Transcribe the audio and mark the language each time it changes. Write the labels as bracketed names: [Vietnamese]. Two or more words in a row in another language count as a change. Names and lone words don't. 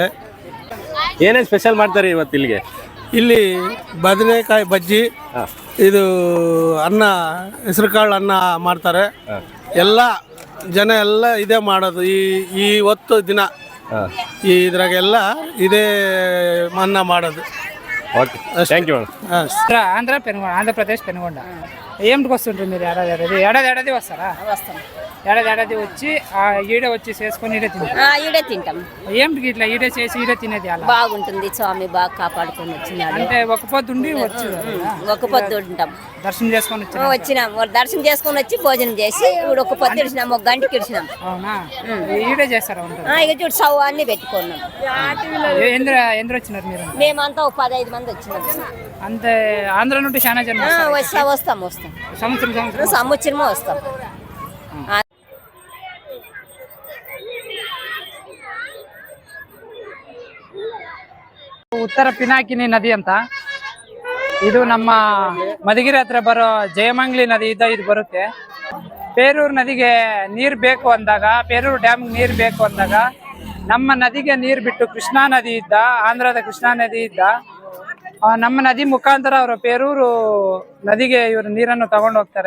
[Kannada] ಏನೇನು ಸ್ಪೆಷಲ್ ಮಾಡ್ತಾರೆ ಇವತ್ತು ಇಲ್ಲಿಗೆ? ಇಲ್ಲಿ ಬದನೆಕಾಯಿ ಬಜ್ಜಿ, ಇದು ಅನ್ನ, ಹೆಸರು ಕಾಳು ಅನ್ನ ಮಾಡ್ತಾರೆ. ಎಲ್ಲ ಜನ ಎಲ್ಲ ಇದೇ ಮಾಡೋದು ಈ ಹೊತ್ತು ದಿನ. ಇದ್ರಾಗೆಲ್ಲ ಇದೇ ಅನ್ನ ಮಾಡೋದು. [English] okay thank you [Telugu] ఆంధ్రప్రదేశ్ పెనుగొండ ఏమిటికి వస్తుంటారు మీరు? ఏడాది వస్తారా? వస్తాం. ఏడాది వచ్చి ఈడే వచ్చి చేసుకొని ఈడే తింటాం. ఈడే తింటాం. ఏమిటికి ఇట్లా ఈడే చేసి ఈడే తినేది? అలా బాగుంటుంది. స్వామి బాగా కాపాడుకొని వచ్చినాడు. అంటే ఒక పొద్దుండి వచ్చి ఒక పొద్దు ఉంటాం. దర్శనం చేసుకొని వచ్చినాం. దర్శనం చేసుకొని వచ్చి భోజనం చేసి ఇప్పుడు ఒక పొద్దు ఇడిచినాం, ఒక గంటకి ఇడిచినాం. అవునా? ఈడే చేస్తారా? ఇక చూడు సవ్వు అన్ని పెట్టుకున్నాం. ఎందరు వచ్చినారు మీరు? మేమంతా ఒక 15 మంది వచ్చినాం. అంతే. ఆంధ్ర నుండి చాలా జనం వస్తాం. సంవత్సరమే వస్తాం. [Kannada] ಉತ್ತರ ಪಿನಾಕಿನಿ ನದಿ ಅಂತ, ಇದು ನಮ್ಮ ಮಧುಗಿರಿ ಹತ್ರ ಬರೋ ಜಯಮಂಗ್ಲಿ ನದಿ ಇದು ಬರುತ್ತೆ. ಪೇರೂರು ನದಿಗೆ ನೀರು ಬೇಕು ಅಂದಾಗ, ಪೇರೂರು ಡ್ಯಾಮ್ಗೆ ನೀರು ಬೇಕು ಅಂದಾಗ ನಮ್ಮ ನದಿಗೆ ನೀರು ಬಿಟ್ಟು ಕೃಷ್ಣಾ ನದಿ ಇದ್ದ, ಆಂಧ್ರದ ಕೃಷ್ಣಾ ನದಿ ಇದ್ದ, ನಮ್ಮ ನದಿ ಮುಖಾಂತರ ಅವರು ಪೇರೂರು ನದಿಗೆ ಇವರು ನೀರನ್ನು ತಗೊಂಡು ಹೋಗ್ತಾರೆ.